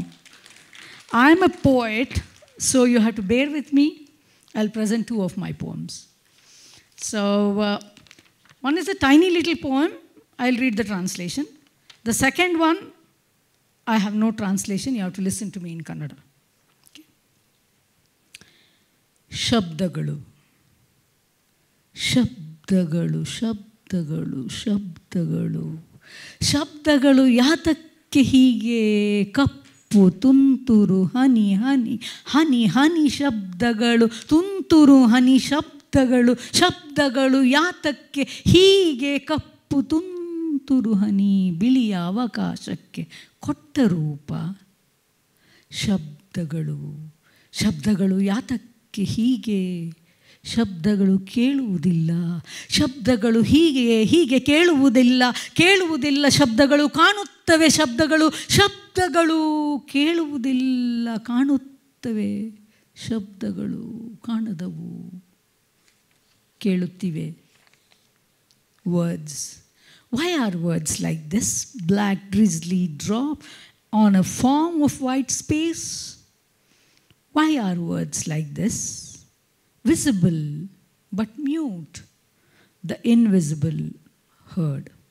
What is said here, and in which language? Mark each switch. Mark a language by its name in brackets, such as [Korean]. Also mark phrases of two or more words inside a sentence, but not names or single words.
[English] I'm a poet, so you have to bear with me. I'll present 2 of my poems. So one is a tiny little poem. I'll read the translation. The second one, I have no translation. You have to listen to me in Kannada. [Kannada] Okay. Shabdagalu. ಶಬ್ದಗಳು, ಶಬ್ದಗಳು, ಶಬ್ದಗಳು. ಶಬ್ದಗಳು ಯಾತಕ್ಕೆ ಹೀಗೆ ಕಪ್ಪು ತುಂತುರು ಹನಿ ಹನಿ. ಹನಿ ಹನಿ ಶಬ್ದಗಳು ತುಂತುರು ಹನಿ ಶಬ್ದಗಳು. ಶಬ್ದಗಳು ಯಾತಕ್ಕೆ ಹೀಗೆ ಕಪ್ಪು ತುಂತುರು ಹನಿ ಬಿಳಿಯ ಅವಕಾಶ ಕ್ಕೆ ಕೊಟ್ಟ ರೂಪ ಶಬ್ದಗಳು ಶಬ್ದಗಳು ಯಾತಕ್ಕೆ ಹೀಗೆ ಶಬ್ದಗಳು ಕೇಳುವುದಿಲ್ಲ ಶಬ್ದಗಳು ಹೀಗೆ ಕೇಳುವುದಿಲ್ಲ ಶಬ್ದಗಳು ಕಾಣುತ್ತವೆ ಶಬ್ದಗಳು ಕೇಳುವುದಿಲ್ಲ ಕಾಣುತ್ತವೆ ಶಬ್ದಗಳು ಕಾಣದವು ಕೇಳುತ್ತಿವೆ. [English] Words. Why are words like this? Black drizzly drop on a form of white space. Why are words like this? Visible but mute, the invisible heard.